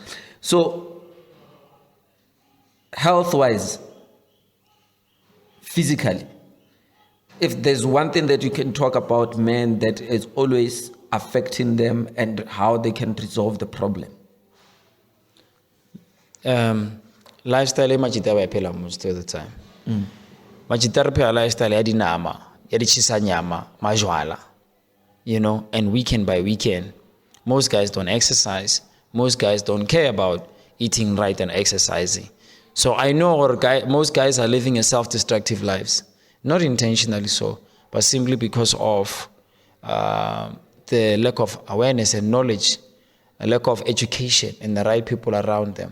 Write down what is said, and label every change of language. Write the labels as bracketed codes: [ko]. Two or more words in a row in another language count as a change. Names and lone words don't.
[en] So health-wise, physically, if there's one thing that you can talk about men that is always affecting them and how they can resolve the problem. Lifestyle [nso] majita ba phela [en] most of the time. [nso] Majita re phela lifestyle ya dinama, ya ditshisa nyama, majwala. [en] You know, and weekend by weekend. Most guys don't exercise. Most guys don't care about eating right and exercising. So I know most guys are living a self-destructive lives. Not intentionally so, but simply because of the lack of awareness and knowledge, a lack of education and the right people around them.